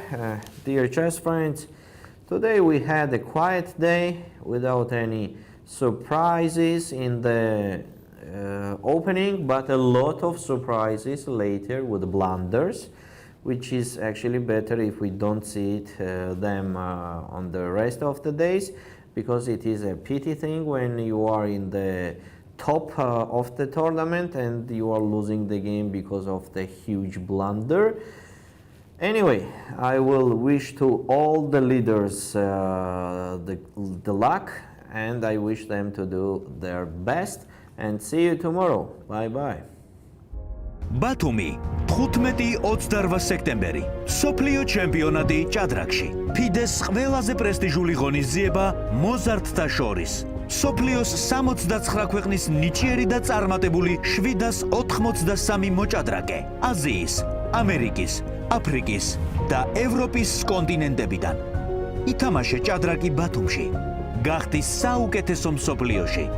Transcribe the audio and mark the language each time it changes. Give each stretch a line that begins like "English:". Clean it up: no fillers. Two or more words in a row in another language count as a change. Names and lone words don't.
English: Dear chess friends, today we had a quiet day without any surprises in the opening, but a lot of surprises later with blunders, which is actually better if we don't see them on the rest of the days, because it is a pity thing when you are in the top of the tournament and you are losing the game because of the huge blunder. Anyway, I will wish to all the leaders the luck, and I wish them to do their best, and see you tomorrow. Bye bye.
Georgian: ბათუმი 15-28 სექტემბერი სოფლიო ჩემპიონატი ჭადრაკში ფიდეს ყველაზე პრესტიჟული ღონისძიება მოზარდთა შორის სოფლიოს 69 ქვეყნის ნიჭიერი და წარმატებული 783 მოჭადრაკე აზიის, ამერიკის, აფრიკის და ევროპის კონტინენტებიდან ითამაშე ჭადრაკი ბათუმში გახდი საუკეთესო მსოფლიოში